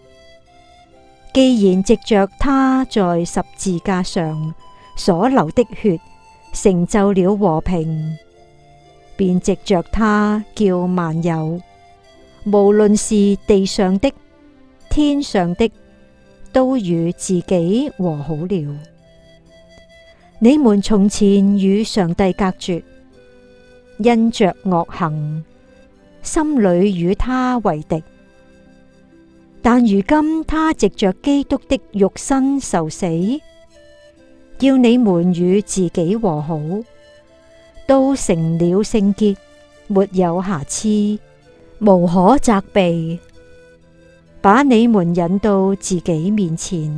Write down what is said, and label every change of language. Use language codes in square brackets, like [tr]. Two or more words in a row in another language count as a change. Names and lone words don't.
[yue] 既然藉着他在十字架上所流的血成就了和平，便藉着他叫萬有，無論是地上的、天上的，都與自己和好了。你們從前與上帝隔絕，因着惡行，心裏與他為敵。但如今他藉着基督的肉身受死，叫你們與自己和好，都成了聖潔，沒有瑕疵，無可責備，把你們引到自己面前。